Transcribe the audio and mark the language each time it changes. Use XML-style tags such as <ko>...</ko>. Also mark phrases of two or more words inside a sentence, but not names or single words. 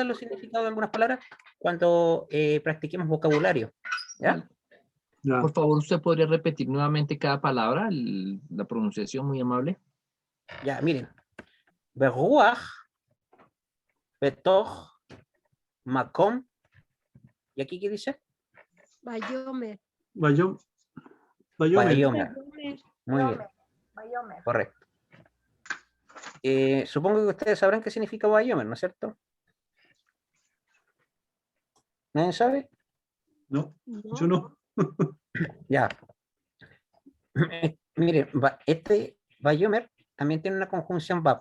<es>dar los significados de algunas palabras cuando practiquemos vocabulario, ¿ya? Ya. Por favor, ¿usted podría repetir nuevamente cada palabra, la pronunciación muy amable? Ya, miren.</es> <he>ברוח, בתוך, מקום,</he> <es>¿y aquí qué dice? Bayomer. Bayom. Bayomer. Bayomer. Bayomer. Muy bien, Bayomer. correcto. Supongo que ustedes sabrán qué significa Bayomer, ¿no es cierto? ¿Nadie sabe? No. ¿No? Yo no. Ya. Miren, este Bayomer también tiene una conjunción VAP.</es>